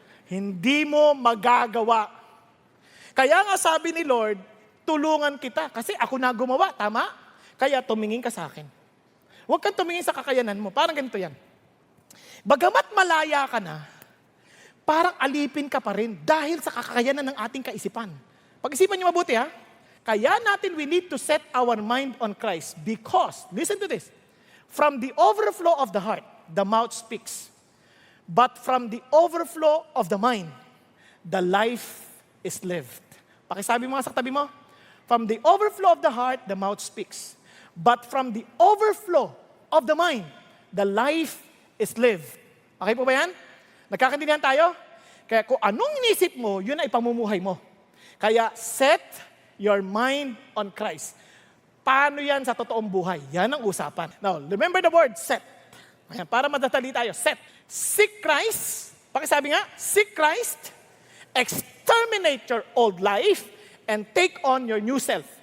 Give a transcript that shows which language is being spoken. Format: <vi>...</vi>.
<tl>Hindi mo magagawa. Kaya nga sabi ni Lord, tulungan kita. Kasi ako na gumawa, tama? Kaya tumingin ka sa akin. Huwag kang tumingin sa kakayanan mo. Parang ganito yan. Bagamat malaya ka na, parang alipin ka pa rin dahil sa kakayanan ng ating kaisipan. Pag-isipan niyo mabuti ha. Kaya natin</tl> <en>we need to set our mind on Christ because, listen to this, from the overflow of the heart, the mouth speaks. But from the overflow of the mind, the life is lived.</en> <tl>Pakisabi mo nga sa tabi mo,</tl> <en>from the overflow of the heart, the mouth speaks. But from the overflow of the mind, the life is lived.</en> <tl>Okay po ba yan? Nagkakaintindihan tayo? Kaya kung anong inisip mo, yun ay pamumuhay mo. Kaya</tl> <en>set your mind on Christ.</en> <tl>Paano yan sa totoong buhay? Yan ang usapan.</tl> <en>Now, remember the word set.</en> <tl>Ayan, para madatali tayo, set.</tl> <en>Seek Christ.</en> <tl>Pakisabi nga, seek Christ.</tl> <en>Exterminate your old life and take on your new self.</en>